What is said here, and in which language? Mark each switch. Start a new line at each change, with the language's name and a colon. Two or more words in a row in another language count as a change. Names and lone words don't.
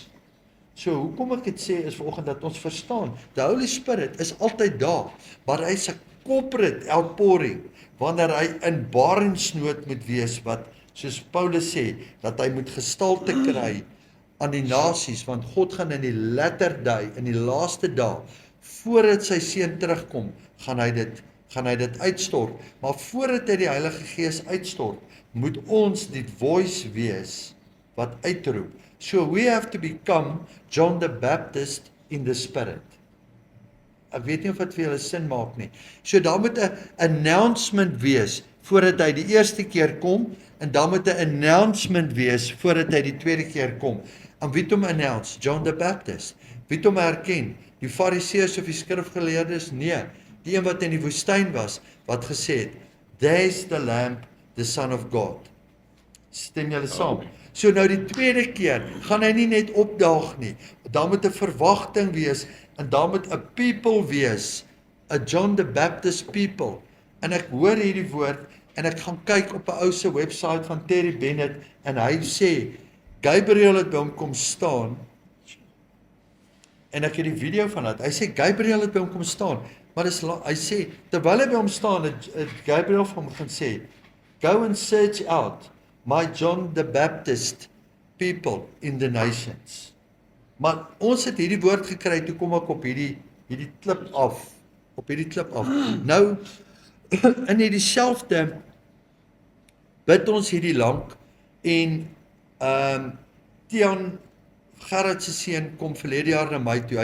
Afrikaans: So hoekom ek dit sê is vanoggend dat ons verstaan,
English: the Holy Spirit
Afrikaans: is altyd daar, maar hy is 'n
English: corporate outpouring,
Afrikaans: wanneer hy in barensnood moet wees, wat, soos Paulus sê, dat hy moet gestalte kry aan die nasies, want God gaan in die
English: latter day,
Afrikaans: in die laaste dae, voordat sy seun terugkom, gaan hy dit uitstort, maar voordat hy die Heilige Gees uitstort, moet ons die voice wees, wat uitroep.
English: So we have to become John the Baptist in the Spirit.
Afrikaans: Ek weet nie of dit vir julle sin maak nie. So daar moet 'n announcement wees, voordat hy die eerste keer kom, en daar moet 'n announcement wees, voordat hy die tweede keer kom. En wie het hom announce? John the Baptist. Wie het hom herken? Die Fariseërs of die skrifgeleerdes? Nee, die een wat in die woestyn was, wat gesê het,
English: there's the Lamb, the Son of God.
Afrikaans: Stem julle saam? So nou die tweede keer, gaan hy nie net opdaag nie, daar moet 'n verwagting wees, en daar moet 'n people wees, 'n John the Baptist people, en ek hoor hierdie woord, en ek gaan kyk op 'n ou se webwerf van Terry Bennett en hy sê Gabriel het by hom kom staan en ek het die video van dit. Hy sê Gabriel het by hom kom staan, maar hy sê terwyl hy by hom staan het Gabriel vir hom gaan sê
English: go and search out my John the Baptist people in the nations.
Afrikaans: Maar ons het hierdie woord gekry toe kom ek op hierdie klip af. Nou in hierdie selfde bid ons hierdie lank en Tian Gerard se seun kom verlede jaar na my toe.